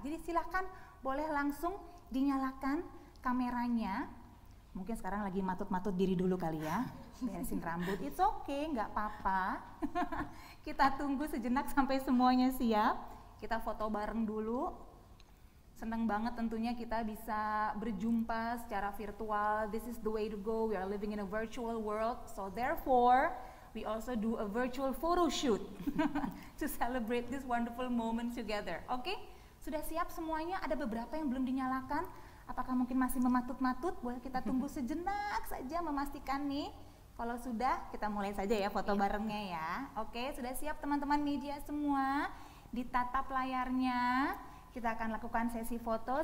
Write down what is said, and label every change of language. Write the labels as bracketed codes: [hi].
[id] Jadi silahkan boleh langsung dinyalakan kameranya. Mungkin sekarang lagi matut-matut diri dulu kali ya, beresin rambut, [en] it's okay, [id] nggak apa-apa. Kita tunggu sejenak sampai semuanya siap, kita foto bareng dulu. Senang banget tentunya kita bisa berjumpa secara virtual. [en] This is the way to go, we are living in a virtual world, so therefore we also do a virtual photo shoot to celebrate this wonderful moment together. [id] Oke, sudah siap semuanya? Ada beberapa yang belum dinyalakan. Apakah mungkin masih mematut-matut? Boleh kita tunggu sejenak saja memastikan nih. Kalau sudah, kita mulai saja ya foto barengnya ya. Oke, sudah siap teman-teman media semua? Ditatap layarnya. Kita akan lakukan sesi foto.